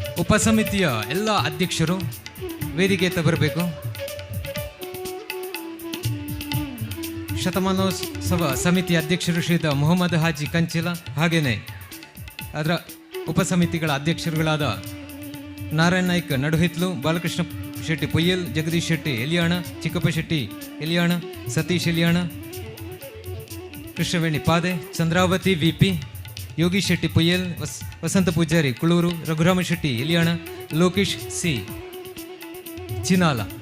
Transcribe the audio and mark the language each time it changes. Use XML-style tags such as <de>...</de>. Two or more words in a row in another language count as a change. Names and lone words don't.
<kn>ಉಪಸಮಿತಿಯ ಎಲ್ಲ ಅಧ್ಯಕ್ಷರು ವೇದಿಕೆಯತ್ತ ಬರಬೇಕು. ಶತಮಾನೋತ್ಸವ ಸಮಿತಿ ಅಧ್ಯಕ್ಷರು ಶ್ರೀಯುತ ಮೊಹಮ್ಮದ್ ಹಾಜಿ ಕಂಚಿಲ, ಹಾಗೆಯೇ ಅದರ ಉಪಸಮಿತಿಗಳ ಅಧ್ಯಕ್ಷರುಗಳಾದ ನಾರಾಯಣ ನಾಯ್ಕ ನಡುಹಿತ್ಲು, ಬಾಲಕೃಷ್ಣ ಶೆಟ್ಟಿ ಪೊಯ್ಯಲ್, ಜಗದೀಶ್ ಶೆಟ್ಟಿ ಎಲಿಯಾಣ, ಚಿಕ್ಕಪ್ಪ ಶೆಟ್ಟಿ ಎಲಿಯಾಣ, ಸತೀಶ್ ಎಲಿಯಾಣ, ಕೃಷ್ಣವೇಣಿ ಪಾದೆ, ಚಂದ್ರಾವತಿ ವಿಪಿ, ಯೋಗೀಶ್ ಶೆಟ್ಟಿ ಪೊಯ್ಯಲ್, ವಸಂತ ಪೂಜಾರಿ ಕುಳೂರು, ರಘುರಾಮ ಶೆಟ್ಟಿ ಎಲಿಯಾಣ, ಲೋಕೇಶ್ ಸಿ ಚಿನಾಲ.</kn>